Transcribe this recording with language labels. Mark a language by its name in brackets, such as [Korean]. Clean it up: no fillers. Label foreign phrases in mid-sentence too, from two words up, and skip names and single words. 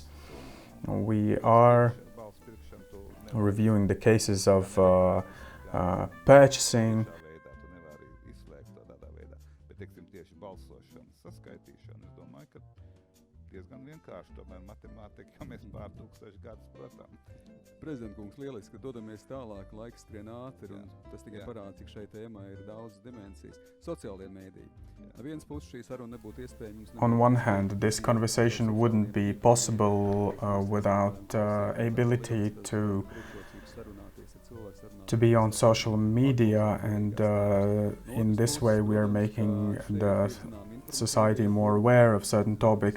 [English] We are reviewing the cases of purchasing. [Latvian] Prezident kungs, lieliski, ka dodamies tālāk, laiks skrien ātri, un tas tikai parāda, cik šai tēmai ir daudz dimensijas. Sociālie mēdīji. Viens puses šī saruna nebūtu iespējams. [English] On one hand, this conversation wouldn't be possible without ability to be on social media, and in this way we are making the society more aware of certain topics.